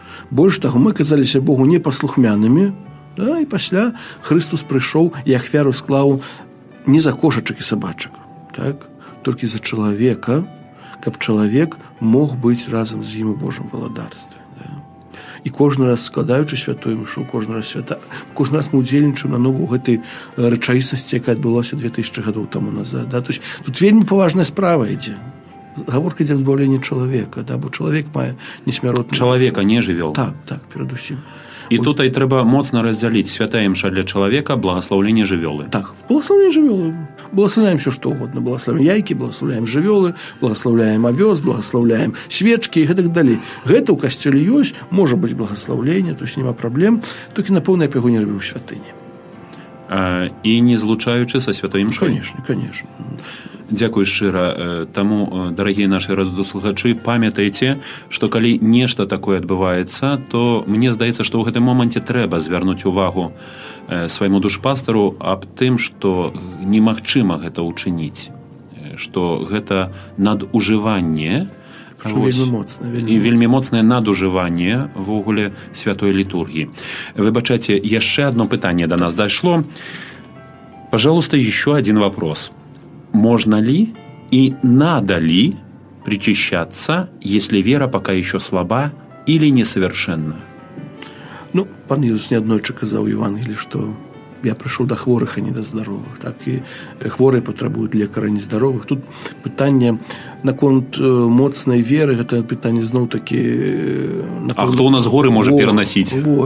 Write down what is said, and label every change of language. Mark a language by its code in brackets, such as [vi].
[be] Больш таго, мы казаліся Богу непаслухмянымі, да, і пасля Христус прыйшоў і ахвяру склаў не за кошачак і сабачак, так, толькі за чалавека, каб чалавек мог быць разам з ім у Божым валадарстве. І кожны раз складаючы святую мшу, кожны раз мы удзельнічаем на нову гэтай рэчаіснасці, якая адбылася 2000 гадоў таму назад. Да? То есть, тут вельмі паважная справа ідзе. Гаворка ідзе збаўленне чалавека, да? Бо чалавек мае несмяротны... Чалавека, не жывёл. Так, перадусім. І тут і трэба моцна раздзяліць святая імша для чалавека, благаслаўленне жывёлы. Так, благаслаўленне жывёлы. Благаслаўляем все што угодно. Благаслаўляем яйкі, благаслаўляем жывёлы, благаслаўляем авёс, благаслаўляем свечкі і гэтак далей. Гэта ў касцёле ёсць, можа быць благаслаўленне, то есть няма праблем, толькі напэўна я б яго не рабіў у святыні. І не злучаючы са святой імшой? [ru] Конечно. [be] Дзякуй шчыра. Таму, дарагія нашы радыёслухачы, памятайце, што калі нешта такое адбываецца, то мне здаецца, што ў гэтым моманце трэба звярнуць увагу свайму душпастару аб тым, што немагчыма гэта ўчыніць, што гэта надужыванне, і вельмі моцнае надужыванне ввогуле святой літургіі. Выбачайце, яшчэ одно пытанне до нас дошло. [ru] Пожалуйста, еще один вопрос. Можно ли и надо ли причащаться, если вера пока еще слаба или несовершенна? [be] Ну, пан Ісус неаднойчы казаў у Евангеліі, што я прыйшоў да хворых, а не да здаровых. Так і хворыя патрабуюць лекара, не здаровых. Тут пытанне наконт моцнай веры, гэта пытанне зноў-такі... А хто ў нас горы можа перанасіць?